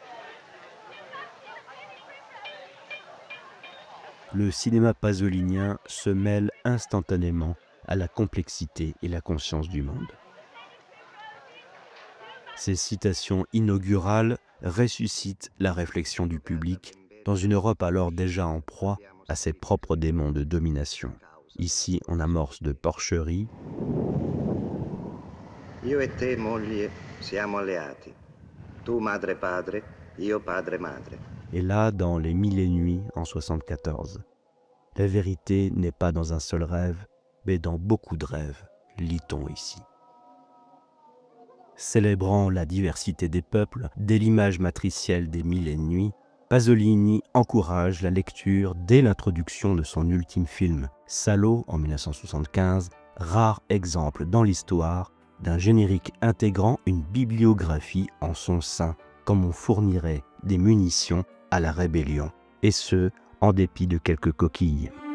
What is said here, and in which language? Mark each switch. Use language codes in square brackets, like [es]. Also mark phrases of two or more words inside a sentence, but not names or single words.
[fr] Le cinéma pasolinien se mêle instantanément à la complexité et la conscience du monde. Ces citations inaugurales ressuscitent la réflexion du public dans une Europe alors déjà en proie à ses propres démons de domination. Ici, on amorce de Porcherie. [it] Io e te, moglie, siamo alleati. Tu madre e padre, io padre e madre. [fr] Et là, dans Les Mille et Nuits en 74. La vérité n'est pas dans un seul rêve, mais dans beaucoup de rêves, lit-on ici. Célébrant la diversité des peuples, dès l'image matricielle des Mille et Nuits, Pasolini encourage la lecture dès l'introduction de son ultime film, Salo en 1975, rare exemple dans l'histoire d'un générique intégrant une bibliographie en son sein, comme on fournirait des munitions à la rébellion, et ce, en dépit de quelques coquilles.